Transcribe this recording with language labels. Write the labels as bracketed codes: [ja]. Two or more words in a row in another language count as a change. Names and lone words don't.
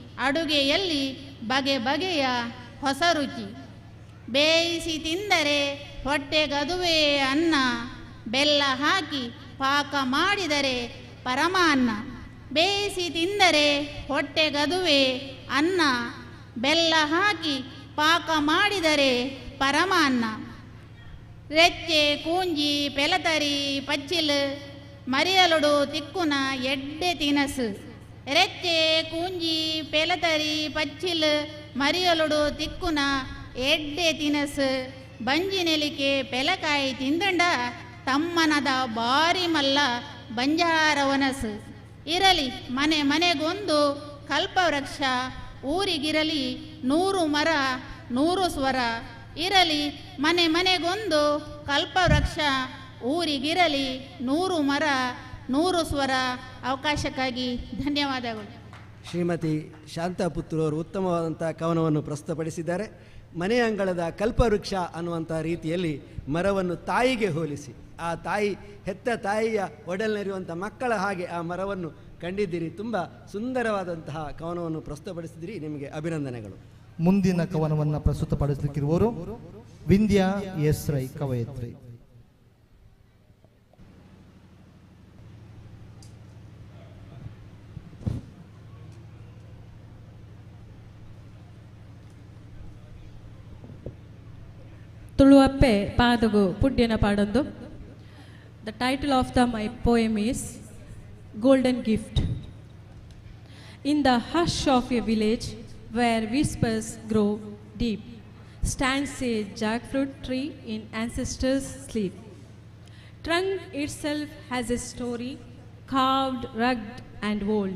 [kn] ಅಡುಗೆಯಲ್ಲಿ ಬಗೆ ಬಗೆಯ ಹೊಸ ರುಚಿ. ಬೇಯಿಸಿ ತಿಂದರೆ ಹೊಟ್ಟೆಗದುವೆ ಅನ್ನ, ಬೆಲ್ಲ ಹಾಕಿ ಪಾಕ ಮಾಡಿದರೆ ಪರಮಾನ್ನ. ಬೇಯಿಸಿ ತಿಂದರೆ ಹೊಟ್ಟೆಗದುವೆ ಅನ್ನ, ಬೆಲ್ಲ ಹಾಕಿ ಪಾಕ ಮಾಡಿದರೆ ಪರಮಾನ್ನ. [tcy] ರೆಚ್ಚೆ ಕೂಂಜಿ ಪೆಲತರಿ ಪಚ್ಚಿಲ್ ಮರಿಯಲುಡು ತಿಕ್ಕುನ ಎಡ್ಡೆ ತಿನಸು. ರೆಚ್ಚೆ ಕೂಂಜಿ ಪೆಲತರಿ ಪಚ್ಚಿಲ್ ಮರಿಯಲುಡು ತಿಕ್ಕುನ ಎಡ್ಡೆ ತಿನಸು. ಬಂಜಿನೆಲಿಕೆ ಪೆಲಕಾಯಿ ತಿಂದಂಡ ತಮ್ಮನದ ಬಾರಿ ಮಲ್ಲ ಬಂಜಾರವನಸು. [kn] ಇರಲಿ ಮನೆ ಮನೆಗೊಂದು ಕಲ್ಪವೃಕ್ಷ, ಊರಿಗಿರಲಿ 100 ಮರ 100 ಸ್ವರ. ಇರಲಿ ಮನೆ ಮನೆಗೊಂದು ಕಲ್ಪವೃಕ್ಷ, ಊರಿಗಿರಲಿ 100 ಮರ 100 ಸ್ವರ. ಅವಕಾಶಕ್ಕಾಗಿ ಧನ್ಯವಾದಗಳು. ಶ್ರೀಮತಿ ಶಾಂತಾಪುತ್ರ ಅವರು ಉತ್ತಮವಾದಂಥ ಕವನವನ್ನು ಪ್ರಸ್ತುತಪಡಿಸಿದ್ದಾರೆ. ಮನೆ ಅಂಗಳದ ಕಲ್ಪವೃಕ್ಷ ಅನ್ನುವಂಥ ರೀತಿಯಲ್ಲಿ ಮರವನ್ನು ತಾಯಿಗೆ ಹೋಲಿಸಿ, ಆ ತಾಯಿ ಹೆತ್ತ ತಾಯಿಯ ಒಡಲಿನಲ್ಲಿರುವಂಥ ಮಕ್ಕಳ ಹಾಗೆ ಆ ಮರವನ್ನು ಕಂಡಿದ್ದೀರಿ. ತುಂಬ ಸುಂದರವಾದಂತಹ ಕವನವನ್ನು ಪ್ರಸ್ತುತಪಡಿಸಿದಿರಿ, ನಿಮಗೆ ಅಭಿನಂದನೆಗಳು. ಮುಂದಿನ ಕವನವನ್ನು ಪ್ರಸ್ತುತಪಡಿಸಲಿಕ್ಕಿರುವವರು ವಿಂದ್ಯಾ ಎಸ್ ರೈ ಕವಯತ್ರಿ. [tcy] ತುಳುವಪ್ಪೆ ಪಾದಗು ಪುಡ್ಯನ ಪಾಡೊಂದು. [en] The title of my poem is Golden Gift. In the hush of a village where whispers grow deep, stands a jackfruit tree in ancestors' sleep. Trunk itself has a story, carved, rugged and old.